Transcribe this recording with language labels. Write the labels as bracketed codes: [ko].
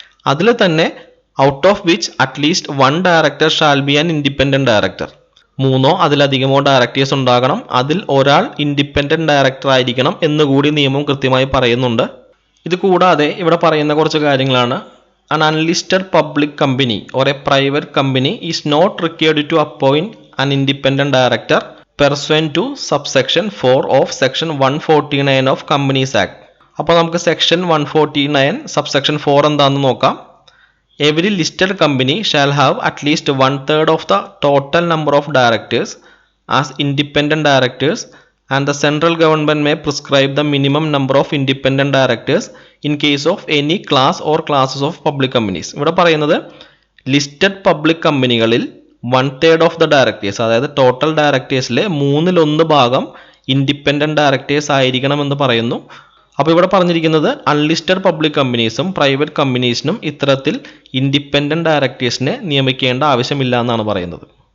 [ml] അതിൽ തന്നെ [en] out of which at least 1 director shall be an independent director, [ml] 3 അതിലധികമോ directors ഉണ്ടാകണം, അതിൽ ഒരാൾ ഇൻഡിപെൻഡന്റ് ഡയറക്ടർ ആയിരിക്കണം എന്നുകൂടി നിയമം കൃത്യമായി പറയുന്നുണ്ട്. ഇത് കൂടാതെ ഇവിടെ പറയുന്ന കുറച്ച് കാര്യങ്ങളാണ്. [en] An unlisted public company or a private company is not required to appoint an independent director pursuant to subsection 4 of section 149 of Companies Act. [ml] അപ്പോൾ നമുക്ക് സെക്ഷൻ 149 subsection 4 എന്താണെന്ന് നോക്കാം. [en] Every listed company shall have at least 1/3 of the total number of directors as independent directors, and the central government may prescribe the minimum number of independent directors in case of any class or classes of public companies. [ml] ഇവിടെ പറയുന്നത് listed public കമ്പനികളിൽ 1/3 of the directors, അതായത് total ഡയറക്ടേഴ്സിലെ 1/3 ഭാഗം independent directors ആയിരിക്കണമെന്ന് പറയുന്നു. അപ്പോൾ ഇവിടെ പറഞ്ഞിരിക്കുന്നത് അൺലിസ്റ്റഡ് പബ്ലിക് കമ്പനീസും പ്രൈവറ്റ് കമ്പനീസിനും ഇത്തരത്തിൽ ഇൻഡിപെൻഡന്റ് ഡയറക്ടേഴ്സിനെ നിയമിക്കേണ്ട ആവശ്യമില്ല എന്നാണ് പറയുന്നത്.